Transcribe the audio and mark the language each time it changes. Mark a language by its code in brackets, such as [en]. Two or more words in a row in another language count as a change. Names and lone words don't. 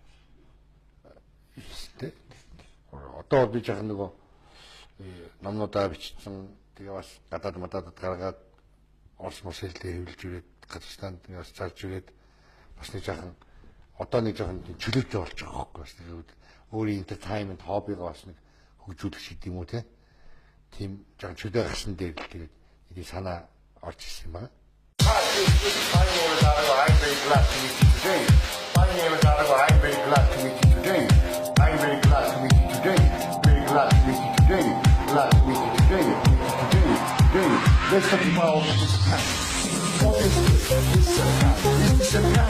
[mn] Одоо би жаахан нөгөө номнуудаа бичсэн тэгээ бас гадаад мададад гаргаад Орос мос хэлтэй хэвлэж ирээд Казахстанд бас зарж ирээд бас нэг жаахан одоо нэг жаахан чөлөөтэй болж байгаа хөөхгүй бас тэгээд өөрийн entertainment хоббигаа бас нэг хөгжүүлэх шиг юм уу тийм жаахан чөлөө гарсан дээр л тэгээд эдийн санаа орж ирсэн юм байна. [en] Let's talk about this time. What is this? This a plan. Is this a plan?